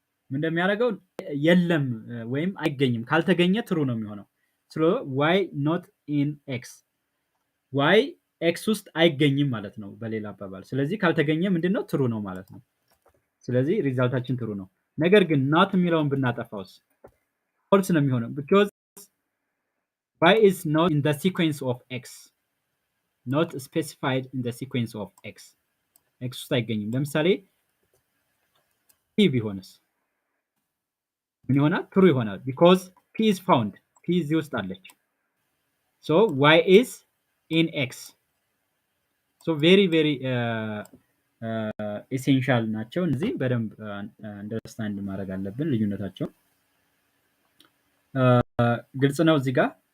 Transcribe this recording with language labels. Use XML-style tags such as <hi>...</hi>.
<am>ምን እንደሚያደርገው የለም ወይም አይገኝም። ካልተገኘ ትሩ ነው የሚሆነው። ስለ ዋይ ኖት ኢን ኤክስ፣ ዋይ ኤክስ ውስጥ አይገኝም ማለት ነው በሌላ አባባል። ስለዚህ ካልተገኘ ምንድነው ትሩ ነው ማለት ነው። ስለዚህ ሪዛልታችን ትሩ ነው። ነገር ግን ናት የሚለውን ብናጠፋውስ ፎልስ ነው የሚሆነው</am> <en>because y is not in the sequence of x, not specified in the sequence of x.</en> <am>x ውስጥ አይገኝም። ለምሳሌ p ቢሆንስ ምን ይሆናል? ትሩ ይሆናል</am> <en>because p is found,</en> <am>p እዚህ ውስጥ አለች።</am> <en>so y is in x. so very very essential</en> <am>ናቸው እነዚህ። በደንብ አንደርስታንድ ማድረግ አለብን ልዩነታቸው። ግልጽ ነው እዚህ ጋር?</am>